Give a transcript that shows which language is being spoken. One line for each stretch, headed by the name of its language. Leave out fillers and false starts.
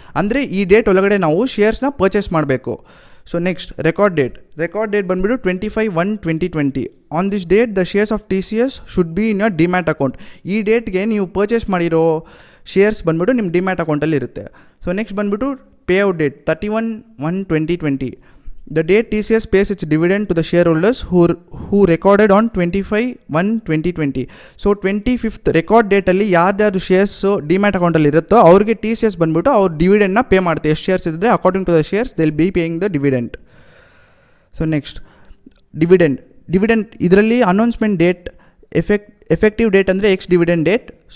Kannada: ಅಂದರೆ ಈ ಡೇಟ್ ಒಳಗಡೆ ನಾವು ಶೇರ್ಸ್ನ ಪರ್ಚೇಸ್ ಮಾಡಬೇಕು. ಸೊ ನೆಕ್ಸ್ಟ್ ರೆಕಾರ್ಡ್ ಡೇಟ್ ಬಂದುಬಿಟ್ಟು 25/1/2020.
English: On this date the shares of TCS should be in your demat account.
Kannada: ಈ ಡೇಟ್ಗೆ ನೀವು ಪರ್ಚೇಸ್ ಮಾಡಿರೋ ಶೇರ್ಸ್ ಬಂದುಬಿಟ್ಟು ನಿಮ್ಮ ಡಿಮ್ಯಾಟ್ ಅಕೌಂಟಲ್ಲಿ ಇರುತ್ತೆ. ಸೊ ನೆಕ್ಸ್ಟ್ ಬಂದುಬಿಟ್ಟು payout date 31/1/2020.
English: The date TCS pays its dividend to the shareholders who recorded on 25/1/2020.
Kannada: So 25th record ಡೇಟಲ್ಲಿ ಯಾರ್ಯಾರು shares demat ಅಕೌಂಟಲ್ಲಿ ಇರುತ್ತೋ ಅವ್ರಿಗೆ TCS ಬಂದುಬಿಟ್ಟು ಅವ್ರು ಡಿವಿಡೆಂಡ್ನ ಪೇ ಮಾಡುತ್ತೆ. ಎಷ್ಟು ಶೇರ್ಸ್ ಇದ್ದರೆ
English: According to the shares they will be paying the dividend. So next dividend ಇದರಲ್ಲಿ announcement date, effective date ಅಂದರೆ ex dividend date.